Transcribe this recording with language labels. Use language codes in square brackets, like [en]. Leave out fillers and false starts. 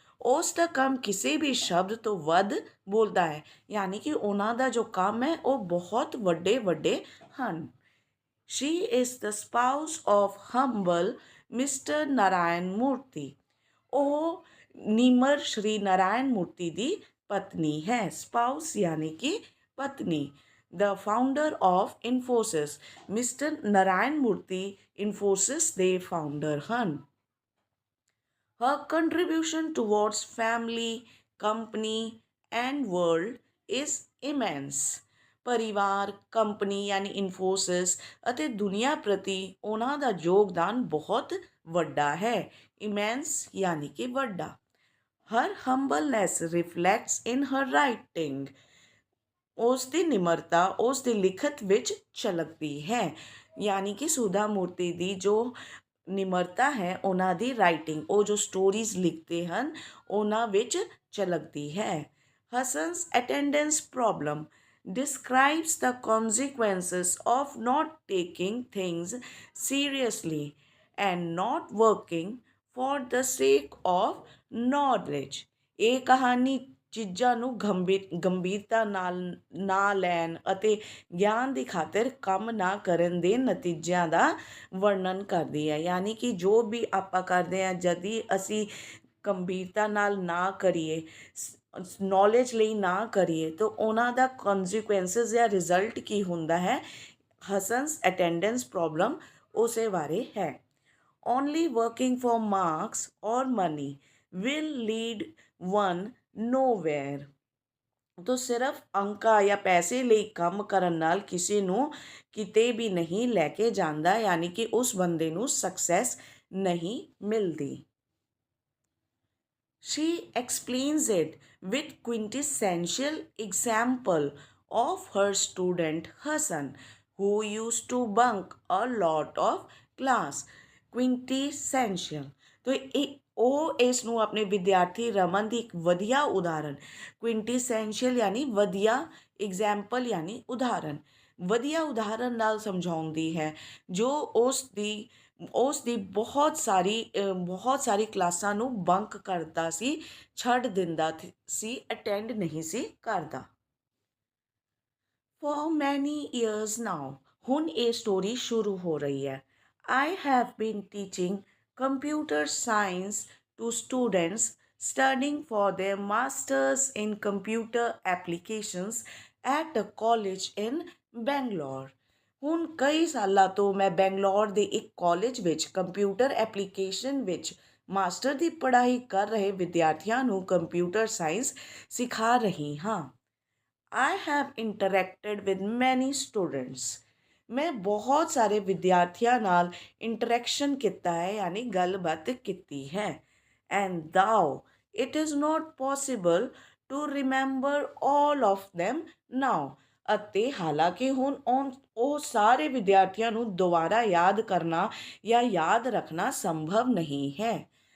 [pa] ਉਸ ਦਾ ਕੰਮ ਕਿਸੇ ਵੀ ਸ਼ਬਦ ਤੋਂ ਵੱਧ ਬੋਲਦਾ ਹੈ, ਯਾਨੀ ਕਿ ਉਹਨਾਂ ਦਾ ਜੋ ਕੰਮ ਹੈ ਉਹ ਬਹੁਤ ਵੱਡੇ ਵੱਡੇ ਹਨ। [en] She is the spouse of humble Mr. [pa] Narayan ਮੂਰਤੀ। ਉਹ ਨਿਮਰ ਸ਼੍ਰੀ ਨਾਰਾਇਣ ਮੂਰਤੀ ਦੀ ਪਤਨੀ ਹੈ। ਸਪਾਊਸ ਯਾਨੀ ਕਿ ਪਤਨੀ। [en] The founder of Infosys, Mr. [pa] Narayan ਮੂਰਤੀ Infosys ਦੇ ਫਾਊਂਡਰ ਹਨ। [en] Her contribution towards family, company and world is immense। [pa] ਪਰਿਵਾਰ, ਕੰਪਨੀ ਯਾਨੀ ਇਨਫੋਸਿਸ ਅਤੇ ਦੁਨੀਆ ਪ੍ਰਤੀ ਉਹਨਾਂ ਦਾ ਯੋਗਦਾਨ ਬਹੁਤ ਵੱਡਾ ਹੈ। ਇਮੈਂਸ ਯਾਨੀ ਕਿ ਵੱਡਾ। [en] Her humbleness reflects in her writing। [pa] ਉਸ ਦੀ ਨਿਮਰਤਾ ਉਸ ਦੀ ਲਿਖਤ ਵਿੱਚ ਝਲਕਦੀ ਹੈ, ਯਾਨੀ ਕਿ ਸੁਧਾ ਮੂਰਤੀ ਦੀ ਜੋ ਨਿਮਰਤਾ ਹੈ ਉਹਨਾਂ ਦੀ ਰਾਈਟਿੰਗ, ਉਹ ਜੋ ਸਟੋਰੀਜ਼ ਲਿਖਦੇ ਹਨ ਉਹਨਾਂ ਵਿੱਚ ਝਲਕਦੀ ਹੈ। [en] Hasan's attendance problem describes the consequences of not taking things seriously and not working for the sake of knowledge। [pa] ਇਹ ਕਹਾਣੀ ਚੀਜ਼ਾਂ ਨੂੰ ਗੰਭੀਰਤਾ ਨਾਲ ਨਾ ਲੈਣ ਅਤੇ ਗਿਆਨ ਦੀ ਖਾਤਰ ਕੰਮ ਨਾ ਕਰਨ ਦੇ ਨਤੀਜਿਆਂ ਦਾ ਵਰਣਨ ਕਰਦੀ ਹੈ, ਯਾਨੀ ਕਿ ਜੋ ਵੀ ਆਪਾਂ ਕਰਦੇ ਹਾਂ ਜਦੀ ਅਸੀਂ ਗੰਭੀਰਤਾ ਨਾਲ ਨਾ ਕਰੀਏ, ਨੌਲੇਜ ਲਈ ਨਾ ਕਰੀਏ ਤਾਂ ਉਹਨਾਂ ਦਾ ਕੌਨਸੀਕੁਐਂਸਿਸ ਜਾਂ ਰਿਜ਼ਲਟ ਕੀ ਹੁੰਦਾ ਹੈ। ਹਸਨ's ਅਟੈਂਡੈਂਸ ਪ੍ਰੋਬਲਮ ਉਸੇ ਬਾਰੇ ਹੈ। [en] Only working for marks or money will lead one nowhere. [pa] ਤੋ ਸਿਰਫ ਅੰਕਾਂ ਜਾਂ ਪੈਸੇ ਲਈ ਕੰਮ ਕਰਨ ਨਾਲ ਕਿਸੇ ਨੂੰ ਕਿਤੇ ਵੀ ਨਹੀਂ ਲੈ ਕੇ ਜਾਂਦਾ, ਯਾਨੀ ਕਿ ਉਸ ਬੰਦੇ ਨੂੰ ਸਕਸੈਸ ਨਹੀਂ ਮਿਲਦੀ। [en] She explains it with quintessential example of her student Hassan, who used to bunk a lot of class। [pa] quintessential तो ਉਹ ਇਸ ਨੂੰ ਆਪਣੇ ਵਿਦਿਆਰਥੀ ਰਮਨ ਦੀ ਇੱਕ ਵਧੀਆ ਉਦਾਹਰਨ, ਕੁਇੰਟੀਸੈਂਸ਼ੀਅਲ ਯਾਨੀ ਵਧੀਆ, ਐਗਜ਼ਾਮਪਲ ਯਾਨੀ ਉਦਾਹਰਨ, ਵਧੀਆ ਉਦਾਹਰਨ ਨਾਲ ਸਮਝਾਉਂਦੀ ਹੈ ਜੋ ਉਸ ਦੀ ਬਹੁਤ ਸਾਰੀ ਕਲਾਸਾਂ ਨੂੰ ਬੰਕ ਕਰਦਾ ਸੀ, ਛੱਡ ਦਿੰਦਾ ਸੀ, ਅਟੈਂਡ ਨਹੀਂ ਸੀ ਕਰਦਾ। [en] For many years now, [pa] ਹੁਣ ਇਹ ਸਟੋਰੀ ਸ਼ੁਰੂ ਹੋ ਰਹੀ ਹੈ। [en] I have been teaching computer science to students studying for their masters in computer applications at a college in Bangalore। [pa] ਹੁਣ ਕਈ ਸਾਲਾਂ ਤੋਂ ਮੈਂ ਬੈਂਗਲੌਰ ਦੇ ਇੱਕ ਕਾਲਜ ਵਿੱਚ ਕੰਪਿਊਟਰ ਐਪਲੀਕੇਸ਼ਨ ਵਿੱਚ ਮਾਸਟਰ ਦੀ ਪੜ੍ਹਾਈ ਕਰ ਰਹੇ ਵਿਦਿਆਰਥੀਆਂ ਨੂੰ ਕੰਪਿਊਟਰ ਸਾਇੰਸ ਸਿਖਾ ਰਹੀ ਹਾਂ। [en] I have interacted with many students। [pa] ਮੈਂ ਬਹੁਤ ਸਾਰੇ ਵਿਦਿਆਰਥੀਆਂ ਨਾਲ ਇੰਟਰੈਕਸ਼ਨ ਕੀਤਾ ਹੈ, ਯਾਨੀ ਗੱਲਬਾਤ ਕੀਤੀ ਹੈ। [en] And thou it is not possible to remember all of them now। [pa] ਅਤੇ ਹਾਲਾਂਕਿ ਹੁਣ ਉਹ ਸਾਰੇ ਵਿਦਿਆਰਥੀਆਂ ਨੂੰ ਦੁਬਾਰਾ ਯਾਦ ਕਰਨਾ ਜਾਂ ਯਾਦ ਰੱਖਣਾ ਸੰਭਵ ਨਹੀਂ ਹੈ।